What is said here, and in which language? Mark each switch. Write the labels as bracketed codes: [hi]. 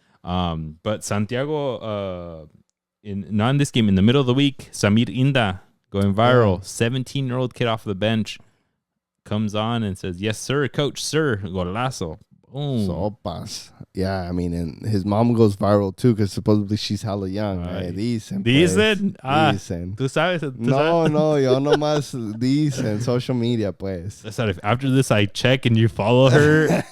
[en] But Santiago, not in this game, in the middle of the week, Samir Inda going viral. 17-year-old kid off the bench comes on and says, "Yes, sir, coach, sir." Golazo. Boom. [es] Sopas. [en] Yeah, I mean, and his mom goes viral too because supposedly she's hella young. [es] Ay. Dicen. Dicen. Pues. Dicen. Tú sabes. No, yo nomás dicen social media, pues. [en] If after this I check and you follow her,